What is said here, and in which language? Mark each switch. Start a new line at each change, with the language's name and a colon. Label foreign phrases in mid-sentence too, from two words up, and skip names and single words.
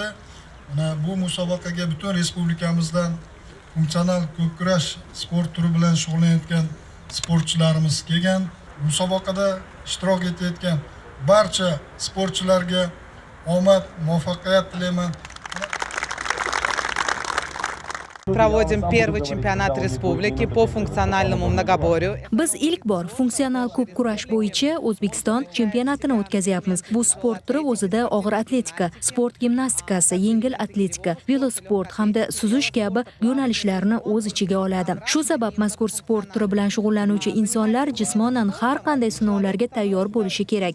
Uzbek: Mana bu musobaqaga butun respublikamizdan funksional ko'p kurash sport turi bilan shug'ullanayotgan sportchilarimiz kelgan. Musobaqada ishtirok etayotgan barcha sportchilarga omad, muvaffaqiyat tilayman.
Russian: Проводим первый чемпионат республики по функциональному многоборью.
Uzbek: Biz ilk bor funksional ko'p kurash bo'yicha O'zbekiston chempionatini o'tkazyapmiz. Bu sport turi o'zida og'ir atletika, sport gimnastikasi, yengil atletika, velosport hamda suzish kabi yo'nalishlarni o'z ichiga oladi. Shu sabab mazkur sport turi bilan shug'ullanuvchi insonlar jismonan har qanday sinovlarga tayyor bo'lishi kerak.